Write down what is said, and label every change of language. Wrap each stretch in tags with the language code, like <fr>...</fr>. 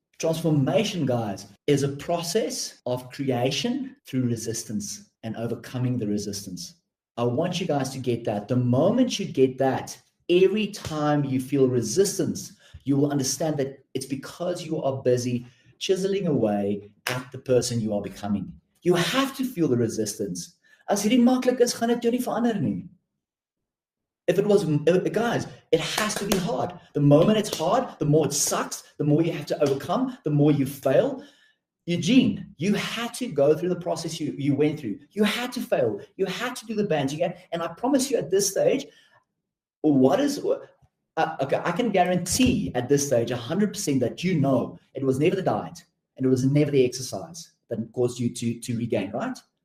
<en>Transformation, guys, is a process of creation through resistance and overcoming the resistance. I want you guys to get that. The moment you get that, every time you feel resistance, you will understand that it's because you are busy chiseling away at the person you are becoming. You have to feel the resistance.</en> <af>As hierdie maklik is, gaan dit jou nie verander nie.</af> <en>If it was, guys, it has to be hard. The moment it's hard, the more it sucks, the more you have to overcome, the more you fail. Eugene, you had to go through the process you went through. You had to fail. You had to do the bands again. And I promise you at this stage, okay, I can guarantee at this stage 100% that you know it was never the diet and it was never the exercise that caused you to regain, right?</en>